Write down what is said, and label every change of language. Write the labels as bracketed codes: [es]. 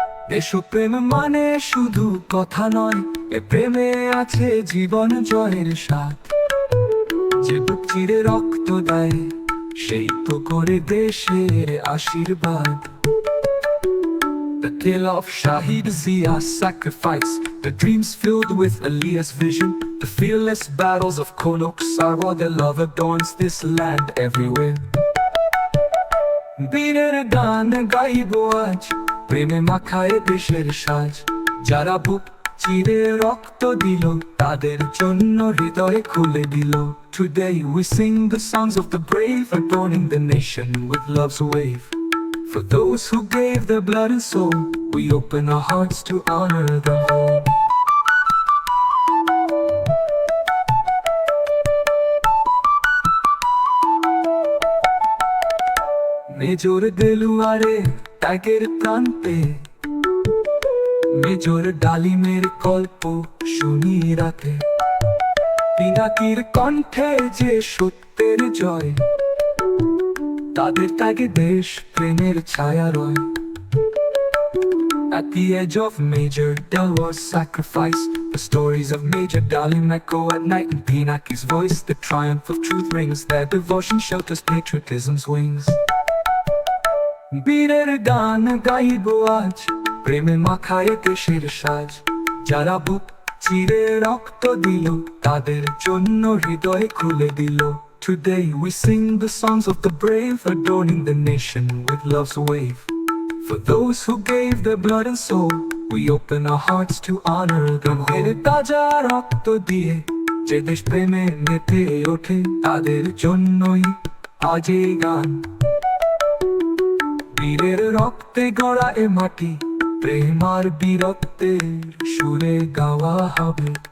[bn] দেশপ্রেম মানে শুধু কথা নয়, এ প্রেমে আছে জীবন জয়ের স্বাদ। যে বুক চিরে রক্ত দেয়, সেই তো করে দেশের আশীর্বাদ। [en] The tale of Shahid Zia's sacrifice, the dreams filled with Aliya's vision, the fearless battles of Konok Sarwa, their love adorns this land everywhere. [bn] বীরের গান গাইব আজ, প্রেমে মাখায় দেশের সাজ। যারা বুক চিরে রক্ত দিল, তাদের জন্য হৃদয় খুলে দিল। [en] Today we sing the songs of the brave, adorning the nation with love's wave. For those who gave their blood and soul, we open our hearts to honor them whole. [bn] Major দেলুয়ারে ত্যাগের প্রান্তে, major ডালিমের গল্প শুনি রাতে, পিনাকির কণ্ঠে যে সত্যের জয়, তাদের ত্যাগে দেশ প্রেমের ছায়া রয়। [en] At the edge of Major Delwar's sacrifice, the stories of Major Dalim echo at night in Pinaki's voice. The triumph of truth rings, their devotion shelters patriotism's wings. [bn] বীরের গান গাইব আজ, প্রেমে মাখায় দেশের সাজ, যারা বুক চিরে রক্ত দিল, তাদের জন্য হৃদয় খুলে দিল। [en] Today we sing the songs of the brave, adorning the nation with love's wave. For those who gave their blood and soul, we open our hearts to honor them. [bn] এর তাজা রক্ত দিয়ে যে দেশ প্রেমে মেতে ওঠে, তাদের জন্যই আজ এই গান। বীরের রক্তে গড়া এ মাটি, প্রেম আর বীরত্বের সুরে গাওয়া হবে।